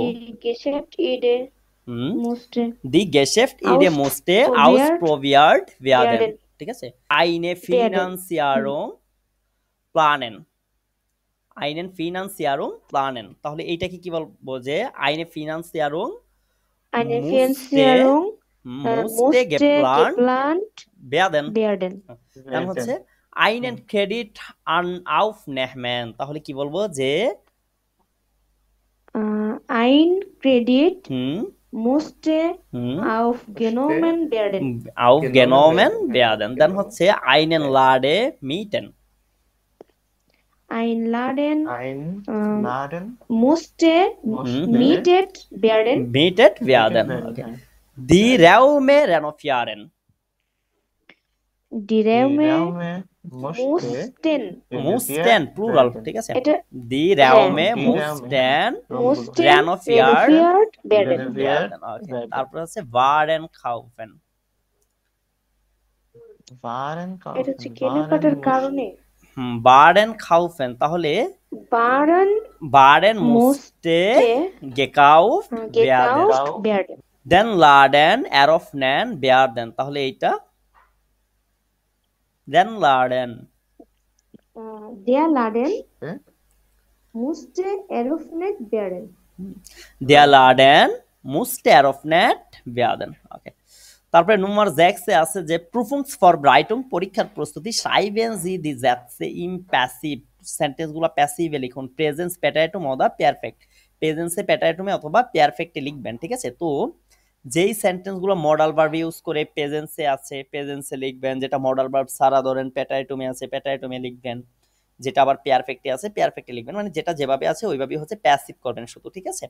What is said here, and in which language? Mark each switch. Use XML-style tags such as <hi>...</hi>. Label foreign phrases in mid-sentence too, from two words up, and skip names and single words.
<de>Die Geschäft Idee musste die Geschäftsidee musste ausprobiert werden, werden.</de> <bn>ঠিক আছে।</bn> <de>eine Finanzierung planen, einen Finanzierung planen,</de> <bn>তাহলে এইটাকে কি বলবো যে</bn> <de>eine Finanzierung eine musste Finanzierung musste geplant geplant werden, werden. dann হচ্ছে einen Kredit aufnehmen,</de> <bn>তাহলে কি বলবো যে</bn> <de>Ein Kredit হুম musste হুম aufgenommen werden. aufgenommen werden, dann হচ্ছে einen Lade mieten, Ein Laden Laden musste mietet werden. mietet werden, okay. Die Räume renovieren, Die Räume mussten mussten plural,</de> <bn>ঠিক আছে। এটা</bn> <de>Die Räume Die mussten mussten renoviert werden. werden, okay. তারপর হচ্ছে waren kaufen,</de> <bn>এটা হচ্ছে কেনাকাটার কারণে</bn> <de>waren kaufen, তাহলে waren musste gekauft werden, gekauft werden. then laden eröffnen werden,</de> <bn>তাহলে এইটা</bn> <de>then laden Der Laden musste eröffnet werden. der Laden musste eröffnet werden, okay.</de> <bn>তারপরে নম্বর 6 এ আছে যে</bn> <de>Prüfungsvorbereitung,</de> <bn>পরীক্ষার প্রস্তুতি,</bn> <de>schreiben Sie die Sätze im Passiv,</de> <bn>সেন্টেন্সগুলো প্যাসিভে লিখুন, প্রেজেন্স প্যাটাইটুম অথবা পারফেক্ট, প্রেজেন্সে প্যাটাইটুমে অথবা পারফেক্টে লিখবেন, ঠিক আছে। তো যেই সেন্টেন্সগুলো মডাল ভার্ব ইউজ করে প্রেজেন্সে আছে প্রেজেন্সে লিখবেন, যেটা মডাল ভার্ব ছাড়া ধরেন প্যাটাইটুমে আছে প্যাটাইটুমে লিখবেন, যেটা আবার পারফেক্টে আছে পারফেক্টে লিখবেন, মানে যেটা যেভাবে আছে ওইভাবেই হচ্ছে প্যাসিভ করবেন শুধু, ঠিক আছে।</bn>